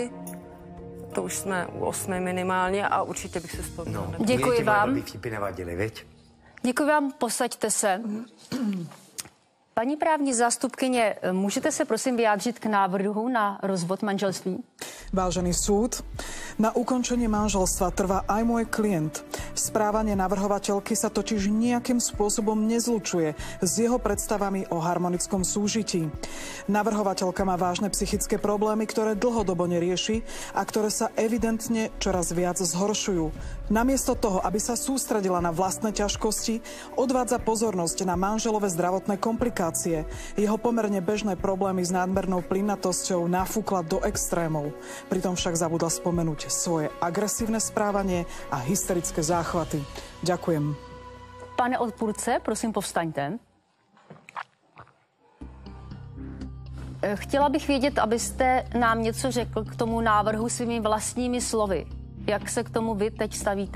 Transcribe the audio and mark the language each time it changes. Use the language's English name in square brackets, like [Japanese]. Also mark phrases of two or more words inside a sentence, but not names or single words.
[Czech] To už jsme u 8 minimálně a určitě bych se vzpomněla. No, děkuji vám. Blbý vtipy nevadily, viď? Děkuji vám, posaďte se. Paní právní zástupkyně, můžete se prosím vyjádřit k návrhu na rozvod manželství? [Slovak] Vážený súd, na ukončenie manželstva trvá aj môj klient. Správanie navrhovateľky sa totiž nejakým spôsobom nezlučuje s jeho predstavami o harmonickom súžití. Navrhovateľka má vážne psychické problémy, ktoré dlhodobo nerieši a ktoré sa evidentne čoraz viac zhoršujú. Namiesto toho, aby sa sústredila na vlastné ťažkosti, odvádza pozornosť na manželové zdravotné komplikácie. Jeho pomerne bežné problémy s nadmernou plynatosťou nafúkla do extrémov. Pritom však zabudla spomenúť svoje agresívne správanie a hysterické záchvaty. Ďakujem. [Czech] Pane odpůrce, prosím povstaňte. Chtěla bych vědět, abyste nám něco řekl k tomu návrhu svými vlastními slovy. Jak se k tomu vy teď stavíte?